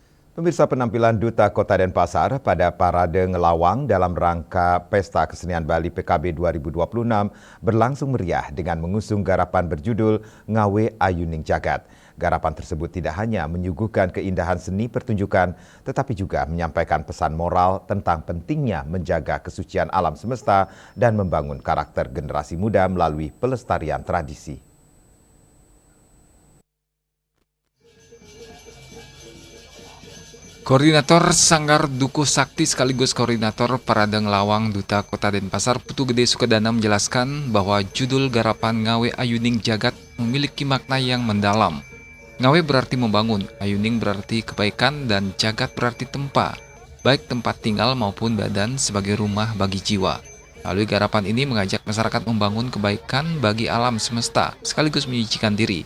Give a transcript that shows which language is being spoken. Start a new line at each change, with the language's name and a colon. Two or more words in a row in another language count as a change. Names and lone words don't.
Indonesian: Pemirsa, penampilan Duta Kota Denpasar pada Parade Ngelawang dalam rangka Pesta Kesenian Bali PKB 2026 berlangsung meriah dengan mengusung garapan berjudul Ngawe Ayuning Jagat. Garapan tersebut tidak hanya menyuguhkan keindahan seni pertunjukan, tetapi juga menyampaikan pesan moral tentang pentingnya menjaga kesucian alam semesta dan membangun karakter generasi muda melalui pelestarian tradisi. Koordinator Sanggar Dukuh Sakti sekaligus Koordinator Parade Ngelawang Duta Kota Denpasar Putu Gede Sukadana menjelaskan bahwa judul garapan Ngawe Ayuning Jagat memiliki makna yang mendalam. Ngawe berarti membangun, Ayuning berarti kebaikan, dan Jagat berarti tempat, baik tempat tinggal maupun badan sebagai rumah bagi jiwa. Lalu garapan ini mengajak masyarakat membangun kebaikan bagi alam semesta sekaligus menyucikan diri.